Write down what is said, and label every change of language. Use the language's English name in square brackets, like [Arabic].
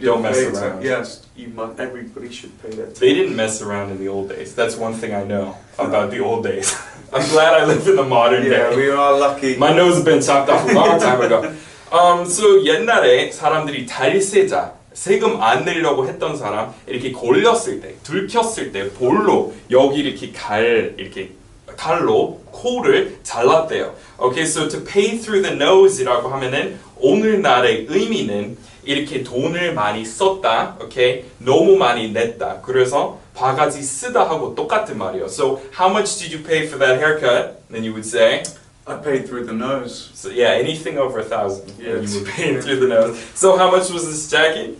[English] don't mess pay around. Yes, everybody should pay that tax. They didn't mess around in the old days. That's one thing I know about the old days. I'm glad I live in the modern Yeah, day. we are lucky. My nose has been chopped off a long time ago. [Korean] So 옛날에 사람들이 탈세자, 세금 안 내려고 했던 사람 이렇게 골렸을 때, 들켰을 때 볼로 여기 이렇게 칼로 코를 잘랐대요. [English] Okay, so to pay through the nose [Korean] 이라고 하면은 오늘날의 의미는 이렇게 돈을 많이 썼다, okay? 너무 많이 냈다. 그래서 바가지 쓰다 하고 똑같은 말이에요. [English] So how much did you pay for that haircut? Then you would say. I paid through the nose. So yeah, anything over 1,000, Yeah. you were paying through the nose. So how much was this jacket?